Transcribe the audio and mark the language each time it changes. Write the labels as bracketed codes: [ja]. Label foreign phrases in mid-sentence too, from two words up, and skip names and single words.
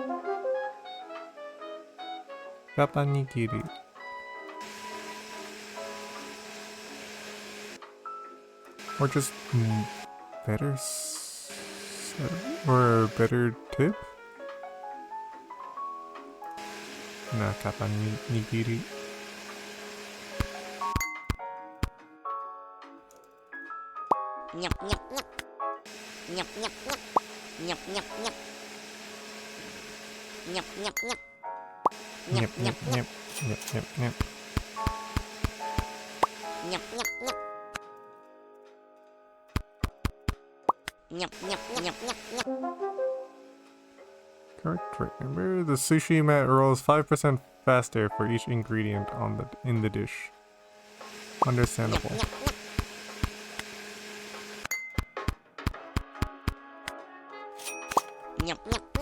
[en] Kappa nigiri. Or just better or better tip? Nah, kappa nigiri. Nyap nyap nyap. Nyap nyap nyap. Nyap nyap nyap. Nyap nyap nyap. Nyap nyap nyap. Nyap nyap nyap. Nyap nyap nyap. Nyap nyap nyap nyap nyap. Correct. Remember, the sushi mat rolls 5% faster for each ingredient in the dish. Understandable. Nyap nyap nyap.